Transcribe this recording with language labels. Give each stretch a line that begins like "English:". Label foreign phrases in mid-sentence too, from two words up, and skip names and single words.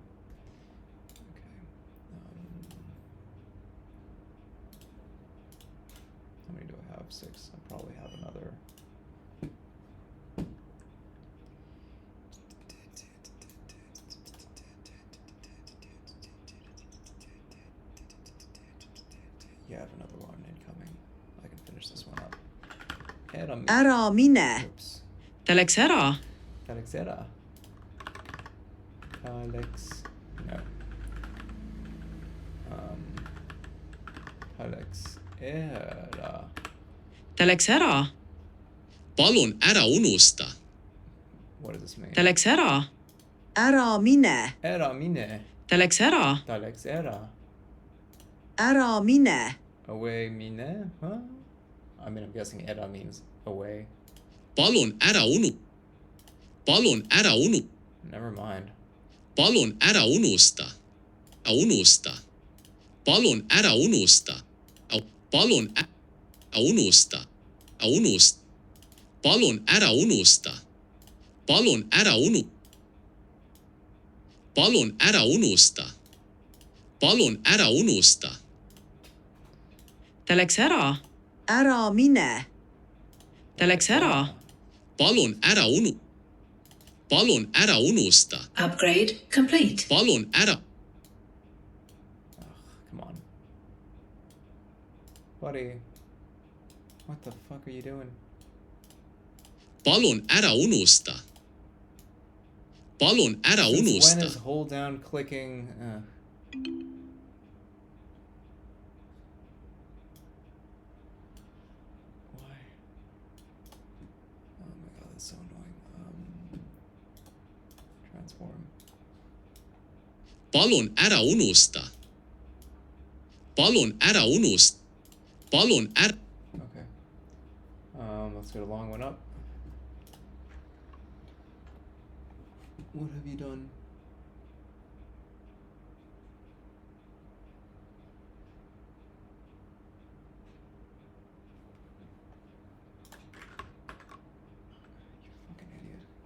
English: Okay. How many do I have? 6. I probably have another... Yeah, I have another one incoming. I can finish this one up.
Estonian: Ära mine.
English: Oops.
Estonian: Ta läks ära. Alex era. Alex. No. Alex era. Ta läks ära. Palun ära unusta.
English: What does this mean?
Estonian: Ta läks ära. Ära mine. Era mine. Ta läks ära. Ta läks era. Ära mine.
English: Away mine? Huh? I mean, I'm guessing era means away.
Estonian: Palun ära
English: Never mind.
Estonian: Palun ära unusta. Unusta. Palun ära unusta. Palun ära unusta. Palun ära unusta. Palun ära unusta. Palun ära unusta. Palun ära unusta. Ta läks ära. ära mine. Ta läks ära. Palun ära Palun ära unusta.
English: Upgrade complete.
Estonian: Palun ära.
English: Come on. Buddy. What the fuck are you doing?
Estonian: Palun ära unusta. Palun ära
English: Since when
Estonian: unusta.
English: is hold down clicking? Why? Oh my god, that's so annoying. Transform.
Estonian: Palun ära unusta. Palun ära unusta. Palun ära.
English: Okay. Let's get a long one up. What have you done? You fucking idiot.